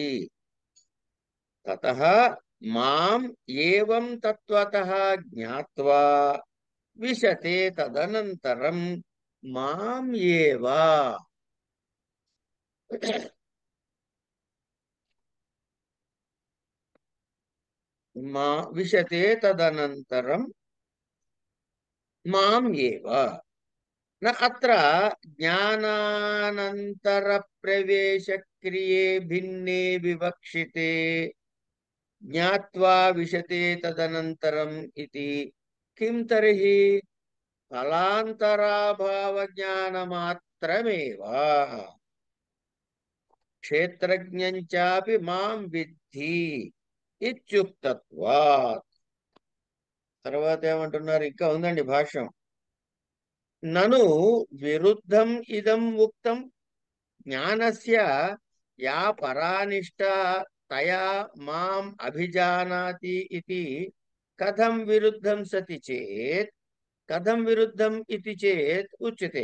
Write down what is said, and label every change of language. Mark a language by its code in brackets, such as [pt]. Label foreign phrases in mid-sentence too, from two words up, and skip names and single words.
[sa] తతః మాం ఏవం తత్వతః జ్ఞాత్వా విశతే తదనంతరం మాం ఏవ. మా విశతే తదనంతరం మాం ఏవ. न अत्र ज्ञानानन्तरप्रवेशक्रिये भिन्ने विवक्षिते ज्ञात्वा विशते तदनन्तरम् इति किं तर्हि फलान्तराभावज्ञानमात्रमेव क्षेत्रज्ञं चापि मां విద్ధి ఇత్యుక్తత్వాత్. [te] తర్వాత ఏమంటున్నారు? ఇంకా ఉందండి భాష్యం. [sa] నను విరుద్ధం ఇదం ఉక్తం జ్ఞానస్య యా పరానిష్టా తయా మాం అభిజానాతి ఇతి కథం విరుద్ధం సతి చేత్ కథం విరుద్ధం ఇతి చేత్ ఉచ్యతే.